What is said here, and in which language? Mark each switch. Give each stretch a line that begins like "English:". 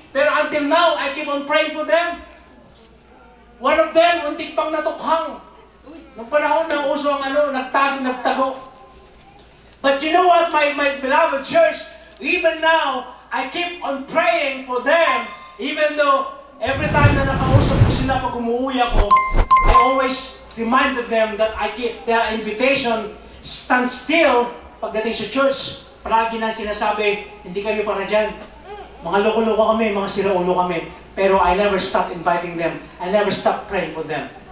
English: Pero until now, I keep on praying for them. One of them,
Filipino: untik pang natukhang. Nung panahon na uso ang nagtago.
English: But you know what, my beloved church, even now, I keep on praying for them, even though every time
Filipino: na nakausap ko sila pag umuwi ako,
English: I always reminded them that I keep their invitation stand still
Filipino: pagdating sa church. Palagi na sinasabi, hindi kami para dyan. Mga loko-loko kami, mga siraulo kami.
English: Pero I never stop inviting them. I never stop praying for them.